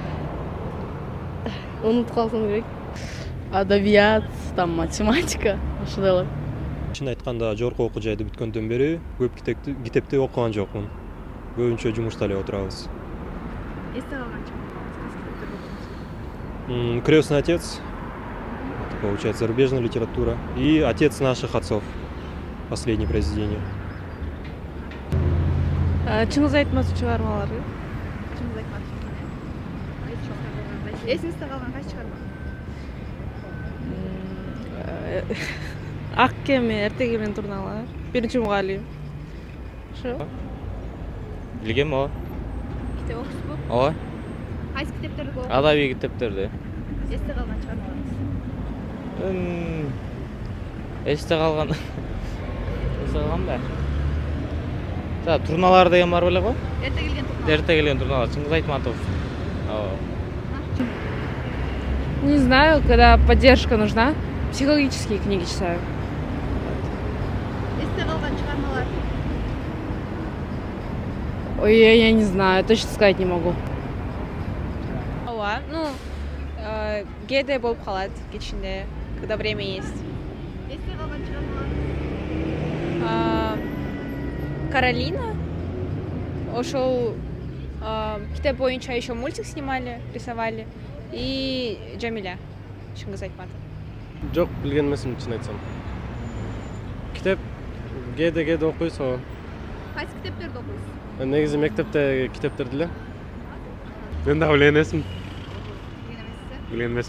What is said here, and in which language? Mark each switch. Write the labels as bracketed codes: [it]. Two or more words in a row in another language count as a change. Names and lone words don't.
[ky] Унутуп калсам керек. Адабият, там математика, ошолор. Чын айтканда, жогорку окуу жайды бүткөндөн бери көп китепти окуган жокмун. Көбүнчө жумушта эле отурабыз. Эсте калган чыгармаларыңыз кайсы китептерди окуйсуз? [ru] «Крестный отец», получается, зарубежная литература, и «Отец наших отцов», последнее произведение. [ky] Чыңгыз Айтматов чыгармалары. Чыңгыз Айтматов. Эсиңизде калган кайсы чыгарма? Ак кеме, эрте келген турналар. Биринчи мугалим. Ошо. Билгем о. Китеп окуйсузбу? Ооба. Кайсы китептерди окуйсуз? Адабий китептерди. Эсте калган чыгармаларыңыз? Эсте калган. Эсте калган ба? Турналар деген бар беле го? Эрте келген турналар. Эрте келген турналар, Чыңгыз Айтматов. [ru] Не знаю, когда поддержка нужна, психологические книги читаю. [ky] Эсте калган чыгармалар. Ой, [ru] я не знаю, точно сказать не могу. Ну, [ky] ГД болуп калат кечинде, [ru] когда время есть. [ky] Эсте калган чыгармалар. Каролина. Ошол китеп боюнча [ru] еще мультик снимали, рисовали. [ky] И Джамиля, Чыңгыз Айтматов. Жок, билген эмесмин, чын айтсам. Китеп ГД окуйсуз го. Кайсы китептерди окуйсуз? Негизи мектепте китептерди эле. Мен дагы билген эмесмин. Билген эмесмин.